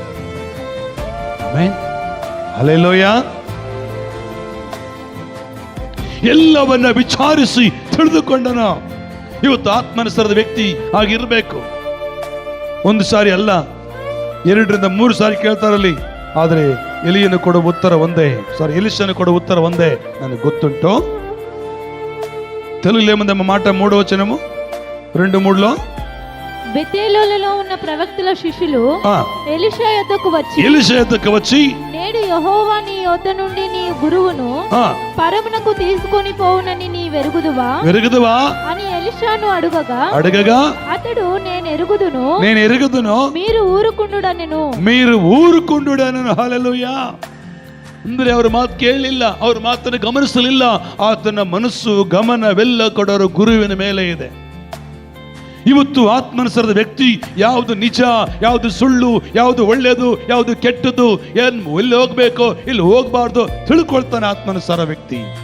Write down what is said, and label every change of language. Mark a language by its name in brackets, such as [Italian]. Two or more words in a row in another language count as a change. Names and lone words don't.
[Kannada] ಹಲ್ಲೆಲೂಯಾ. ಎಲ್ಲವನ್ನ ವಿಚಾರಿಸಿ ತಿಳಿದುಕೊಂಡನ. ಇವತ್ತು ಆತ್ಮಾನುಸಾರದ ವ್ಯಕ್ತಿ ಆಗಿರ್ಬೇಕು. ಒಂದು ಸಾರಿ ಅಲ್ಲ, 2ರಿಂದ 3 ಸಾರಿ ಕೇಳ್ತಾರಲ್ಲಿ. ಆದರೆ ಎಲಿಯನು ಕೊಡುವ ಉತ್ತರ ಒಂದೇ, ಎಲಿಷನು ಕೊಡುವ ಉತ್ತರ ಒಂದೇ, ನನಗೆ ಗೊತ್ತುಂಟು. [Telugu] తెలుగులో ఏముందమ్మా మాట? 3వ వచనము 2:3లో, బెతేలులో ఉన్న ప్రవక్తల శిష్యులు ఎలీషా యొద్దకు వచ్చి నేడు యెహోవా నీ యొద్ద నుండి నీ గురువును పరమునకు తీసుకొని పోవునని నీ వెరుగుదువా అని ఎలీషాను అడుగగా అతడు నేను ఎరుగుదును మీరు ఊరుకుండుడనెను. హల్లెలూయా. [Kannada] ಅಂದ್ರೆ ಅವ್ರ ಮಾತು ಕೇಳಲಿಲ್ಲ, ಅವ್ರ ಮಾತನ್ನು ಗಮನಿಸಲಿಲ್ಲ. ಆತನ ಮನಸ್ಸು ಗಮನವೆಲ್ಲ ಕೊಡೋರು ಗುರುವಿನ ಮೇಲೆ ಇದೆ. ಇವತ್ತು ಆತ್ಮಾನುಸಾರದ ವ್ಯಕ್ತಿ ಯಾವುದು ನಿಜ, ಯಾವುದು ಸುಳ್ಳು, ಯಾವುದು ಒಳ್ಳೆಯದು, ಯಾವುದು ಕೆಟ್ಟದ್ದು, ಎಲ್ಲಿ ಹೋಗ್ಬೇಕು, ಇಲ್ಲಿ ಹೋಗ್ಬಾರ್ದು ತಿಳ್ಕೊಳ್ತಾನೆ ಆತ್ಮಾನುಸಾರ ವ್ಯಕ್ತಿ.